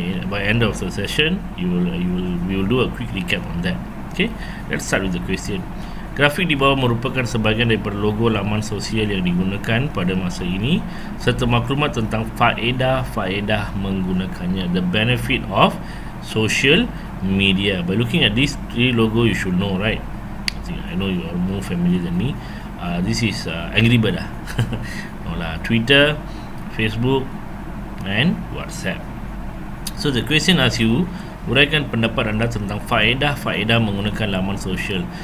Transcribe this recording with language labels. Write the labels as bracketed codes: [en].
[en] By end of the session, we will do a quick recap on that. Okay, let's start with the question. [ms] Grafik di bawah merupakan sebahagian daripada logo laman sosial yang digunakan pada masa ini serta maklumat tentang faedah menggunakannya. [en] The benefit of social media. By looking at these 3 logo, you should know, right? I know you are more familiar than me. This is Angry Bird no lah, Twitter, Facebook and WhatsApp. So the question asks you, [ms] uraikan pendapat anda tentang faedah menggunakan laman sosial.